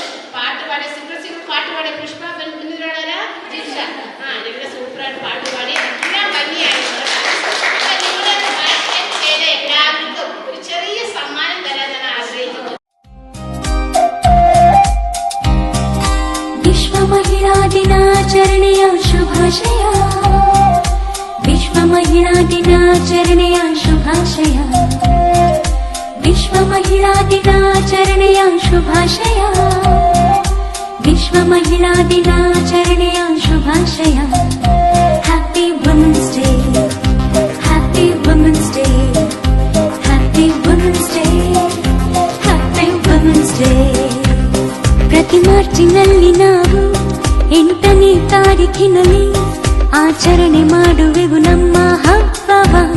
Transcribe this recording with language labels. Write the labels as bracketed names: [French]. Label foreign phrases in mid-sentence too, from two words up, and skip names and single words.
[Malayalam] പാട്ട് പാടി സിംഗിൾ പാട്ട് പാടി പുഷ്പ, ജിഷ, ഇവരുടെ സൂപ്പറായിട്ട് പാട്ട് പാടി. എല്ലാം ഭംഗിയായിരുന്നു. എല്ലാവർക്കും ഒരു ചെറിയ സമ്മാനം തരാൻ ഞാൻ ആഗ്രഹിക്കുന്നു. [Kannada] ಶುಭಾಶಯ ವಿಶ್ವ ಮಹಿಳಾ ದಿನಾಚರಣೆಯ ಶುಭಾಶಯ ವಿಶ್ವ ಮಹಿಳಾ ದಿನಾಚರಣೆಯ ಶುಭಾಶಯ ವಿಶ್ವ ಮಹಿಳಾ ದಿನಾಚರಣೆಯ ಶುಭಾಶಯ [English] Happy Women's Day Happy Women's Day Happy Women's Day Happy Women's Day [Kannada] ಪ್ರತಿ ಮಾರ್ಚಿನಲ್ಲಿ ನಾವು 8ನೇ ತಾರೀಖಿನಲ್ಲಿ ಆಚರಣೆ ಮಾಡುವೆವು ನಮ್ಮ ಹಬ್ಬವ